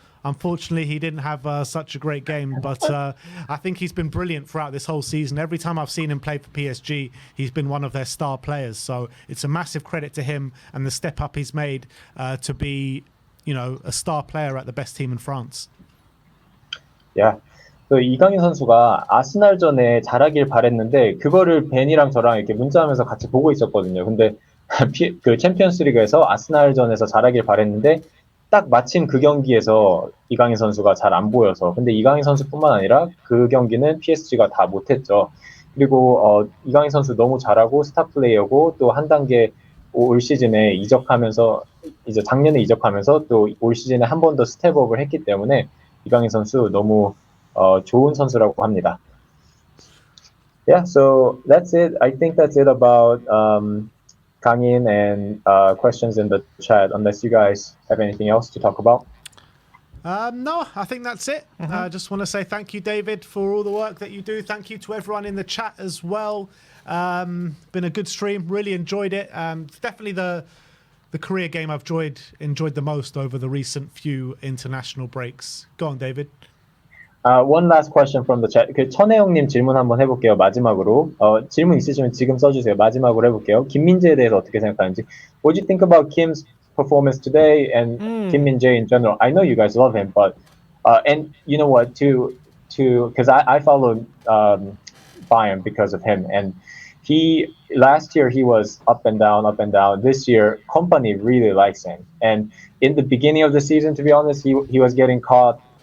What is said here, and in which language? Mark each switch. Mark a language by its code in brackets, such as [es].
[en] Unfortunately, he didn't have such a great game, but I think he's been brilliant throughout this whole season. Every time I've seen him play for PSG, he's been one of their star players. So it's a massive credit to him and the step up he's made to be, a star player at the best team in France. Yeah. [ko] 그 이강인 선수가 아스날전에 잘하길 바랬는데 그거를 벤이랑 저랑 이렇게 문자하면서 같이 보고 있었거든요. 근데 그 챔피언스리그에서 아스날전에서 잘하길 바랬는데 딱 마침 그 경기에서 이강인 선수가 잘 안 보여서 근데 이강인 선수뿐만 아니라 그 경기는 PSG가 다 못했죠. 그리고 이강인 선수 너무 잘하고 스타 플레이어고 또 한 단계 올 시즌에 이적하면서 이제 작년에 이적하면서 또 올 시즌에 한 번 더 스텝업을 했기 때문에 이강인 선수 너무 좋은 선수라고 합니다. [en] Yeah, so that's it. I think that's it about Kang-in and questions in the chat, unless you guys have anything else to talk about. No, I think that's it. I just want to say thank you, David, for all the work that you do. Thank you to everyone in the chat as well. Been a good stream. Really enjoyed it. Definitely the Korea game I've enjoyed the most over the recent few international breaks. Go on, David. One last question from the chat. [ko] 그 천혜영님 질문 한번 해볼게요. 마지막으로 질문 있으시면 지금 써주세요. 마지막으로 해볼게요. 김민재에 대해서 어떻게 생각하는지. [en] What do you think about Kim's performance today and Kim Min-jae in general? I know you guys love him, but and you know what? Because I followed Bayern because of him, and last year he was up and down. This year, company really likes him, and in the beginning of the season, to be honest, he was getting caught.